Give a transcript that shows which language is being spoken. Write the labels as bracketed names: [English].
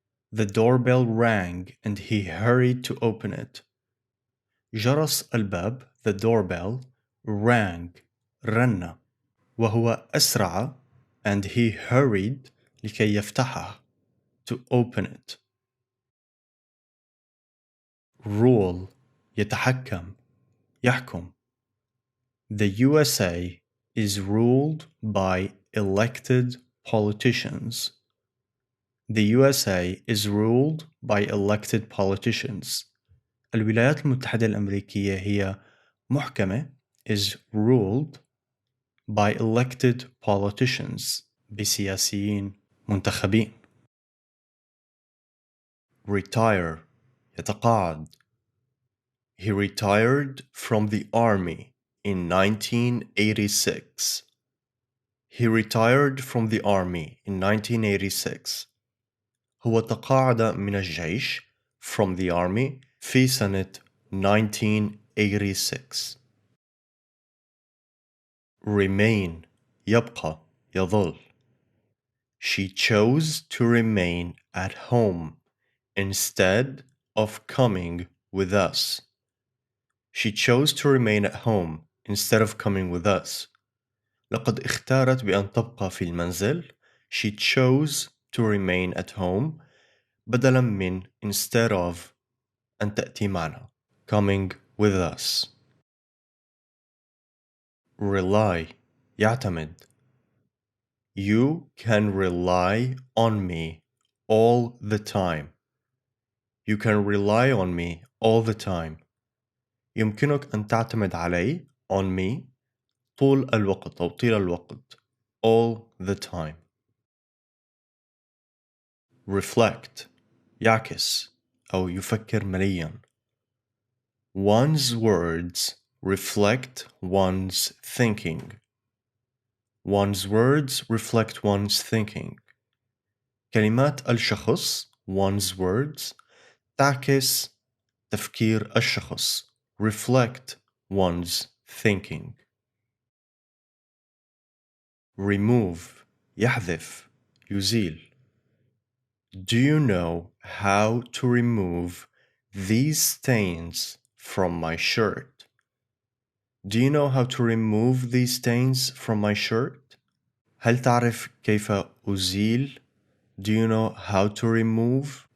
[English] The doorbell rang and he hurried to open it. [Arabic] جرس الباب [English] the doorbell rang [Arabic] رن وهو أسرع [English] and he hurried [Arabic] لكي يفتحها [English] to open it. [Arabic] Rule يتحكم يحكم. [English] The USA is ruled by elected politicians. The USA is ruled by elected politicians. [Arabic] الولايات المتحدة الأمريكية هي محكمة [English] is ruled by elected politicians [Arabic] بسياسيين منتخبين. [English] Retire يتقاعد. He retired from the army in 1986. He retired from the army in 1986. [Arabic] هو تقاعد من الجيش [English] from the army [Arabic] في سنة 1986. Remain يبقى يظل. [English] She chose to remain at home instead of coming with us. She chose to remain at home instead of coming with us. [Arabic] لقد اختارت بأن تبقى في المنزل. [English] She chose to remain at home [Arabic] بدلاً من [English] instead of [Arabic] أن تأتي معنا [English] coming with us. Rely يعتمد. You can rely on me all the time. You can rely on me all the time. [Arabic] يمكنك أن تعتمد علي [English] on me [Arabic] طول الوقت أو طيل الوقت [English] all the time. [Arabic] Reflect يعكس أو يفكر ملياً. [English] One's words reflect one's thinking. One's words reflect one's thinking. [Arabic] كلمات الشخص [English] one's words [Arabic] تعكس تفكير الشخص [English] reflect one's thinking. [Arabic] Remove يحذف يزيل. [English] Do you know how to remove these stains from my shirt? Do you know how to remove these stains from my shirt? [Arabic] هل تعرف كيف أزيل? [English] Do you know how to remove